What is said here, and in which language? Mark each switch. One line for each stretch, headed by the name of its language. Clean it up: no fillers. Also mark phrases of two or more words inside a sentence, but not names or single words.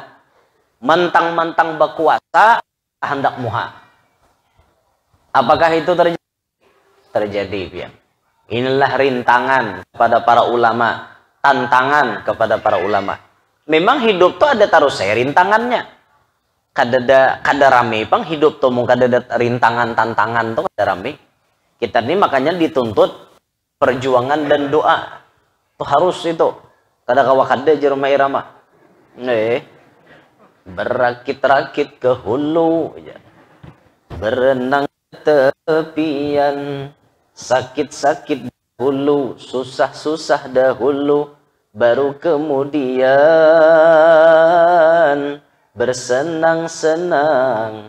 Banjar: Mentang-mentang berkuasa hendak muha.
Indonesian: Apakah itu terjadi? Terjadi ya. Inilah rintangan kepada para ulama, tantangan kepada para ulama. Memang hidup tuh ada taruh saya rintangannya.
Banjar: kada rame pang hidup tuh, mau kada rintangan tantangan tuh kada rame.
Indonesian: Kita ini makanya dituntut perjuangan dan doa tuh harus itu.
Banjar: Kada kawa kada jerma irama.
Indonesian: Berakit-rakit ke hulu, berenang tepian, sakit-sakit dahulu, susah-susah dahulu, baru kemudian bersenang-senang.